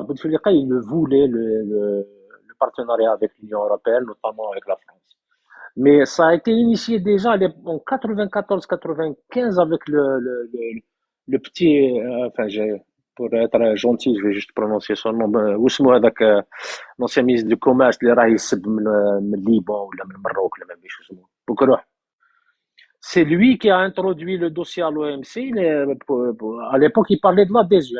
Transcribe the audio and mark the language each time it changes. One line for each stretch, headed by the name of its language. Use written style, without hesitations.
French: Bouteflika, il le voulait le partenariat avec l'Union européenne, notamment avec la France. Mais ça a été initié déjà en 94-95 avec le petit, enfin, pour être gentil, je vais juste prononcer son nom.
Arabic: واسمه هذاك
French: l'ancien ministre du commerce
Arabic: اللي راه يسب من ليبان ولا من المروك ولا ما نعرفش اسمه بكروح.
French: C'est lui qui a introduit le dossier à l'OMC. À l'époque, il parlait de l'adhésion.